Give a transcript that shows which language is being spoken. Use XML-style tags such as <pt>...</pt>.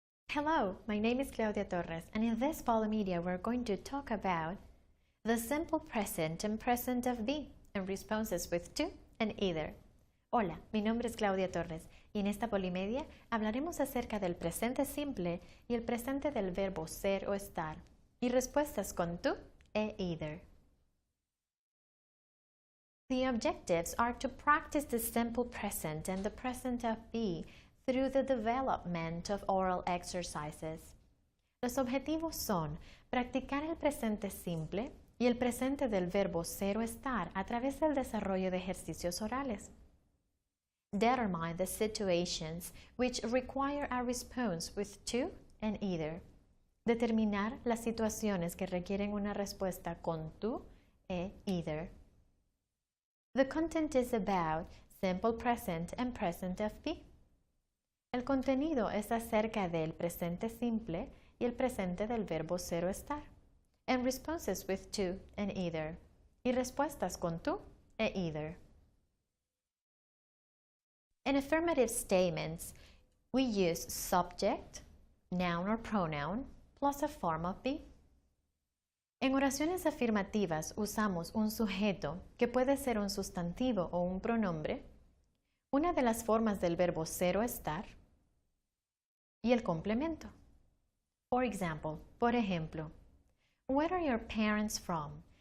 <en>Hello, my name is Claudia Torres, and in this Polymedia we're going to talk about the simple present and present of be and responses with to and either.</en> <es>Hola, mi nombre es Claudia Torres y en esta Polymedia hablaremos acerca del presente simple y el presente del verbo ser o estar y respuestas con to e either.</es> <en>The objectives are to practice the simple present and the present of be through the development of oral exercises.</en> <es>Los objetivos son practicar el presente simple y el presente del verbo ser o estar a través del desarrollo de ejercicios orales.</es> <en>Determine the situations which require a response with to and either.</en> <es>Determinar las situaciones que requieren una respuesta con to e either.</es> <en>The content is about simple present and present of be.</en> <es>El contenido es acerca del presente simple y el presente del verbo ser o estar,</es> <en>and responses with to and either,</en> <es>y respuestas con to e either.</es> <en>In affirmative statements, we use subject, noun or pronoun, plus a form of be.</en> <es>En oraciones afirmativas usamos un sujeto que puede ser un sustantivo o un pronombre, una de las formas del verbo ser o estar, y el complemento.</es> <en>For example,</en> <es>por ejemplo,</es> <en>where are your parents from?</en>